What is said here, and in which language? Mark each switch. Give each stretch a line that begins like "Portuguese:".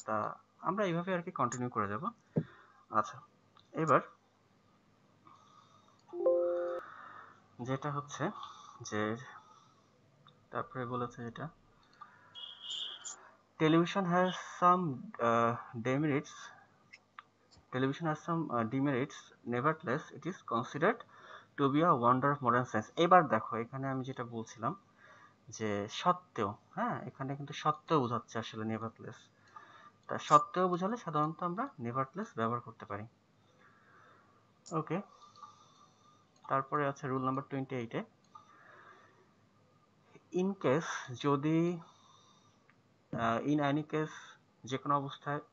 Bangla: তা আমরা এইভাবে আর কি কন্টিনিউ করে যাব। আচ্ছা, এবার যেটা হচ্ছে যে তারপরে বলেছে যেটা
English: Television has some demerits. Television has some demerits. Nevertheless, it is considered to be a wonder of modern science.
Bangla: এবার দেখো, এখানে আমি যেটা বলছিলাম যে সত্ত্বেও, হ্যাঁ, এখানে কিন্তু সত্ত্বেও বোঝাচ্ছে আসলে নেভারথলেস। তা সত্ত্বেও বোঝালে সাধারণত আমরা নেভারথলেস ব্যবহার করতে পারি। ওকে, তারপরে আছে রুল নাম্বার 28-এ, ইন কেস, যদি,
English: in any case,
Bangla: যে কোনো অবস্থায়।